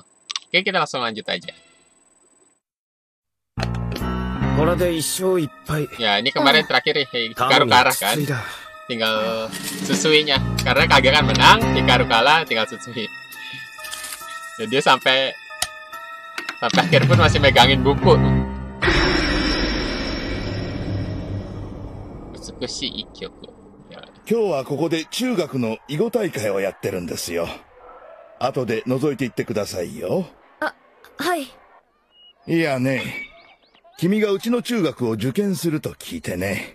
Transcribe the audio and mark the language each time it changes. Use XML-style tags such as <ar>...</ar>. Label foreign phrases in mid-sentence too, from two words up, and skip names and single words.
<id>Oke, kita langsung lanjut aja. Ya, ini kemarin terakhir Hikaru kalah kan. Tinggal susuinya. Karena Kage kan menang, Hikaru kalah, tinggal susui. Jadi dia sampai akhir pun masih megangin buku.</id> <ja>美しい一局. 今日はここで中学の囲碁大会をやってるんですよ。後で覗いていってくださいよ。はい。いやね、君がうちの中学を受験すると聞いてね。</ja>